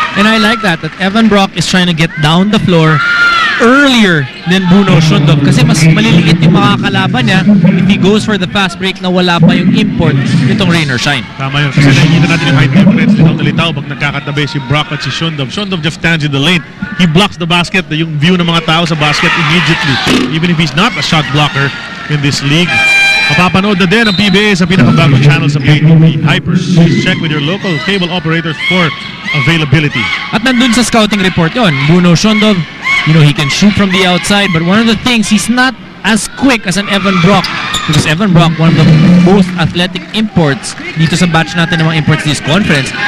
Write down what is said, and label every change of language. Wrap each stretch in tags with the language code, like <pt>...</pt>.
<en>And I like that Evan Brock is trying to get down the floor earlier than Bruno Shundo</en> <tl>kasi mas maliliit yung makakalaban niya</tl> <en>if he goes for the fast break</en> <tl>na wala pa yung import itong rain or</tl> <en>shine.</en> <tl>Tama yun. Kasi nakikita natin yung high difference din ng nalitaw pag nagkakatabi si Brock at si Shundov.</tl> <en>Shundov just stands in the lane. He blocks the basket,</en> <tl>yung view ng mga tao sa basket</tl> <en>immediately. Even if he's not a shot blocker in this league.</en> <tl>Mapapanood na din ang PBA sa pinakabagong channel sa PayTV Hyper.</tl> <en>Please check with your local cable operators for availability.</en> <tl>At nandun sa</tl> <en>scouting report yon, Bruno Shundov, he can shoot from the outside, but one of the things, he's not as quick as an Evan Brock. Because Evan Brock, one of the most athletic imports</en> <tl>dito sa batch natin ng mga imports</tl> <en>this conference.</en>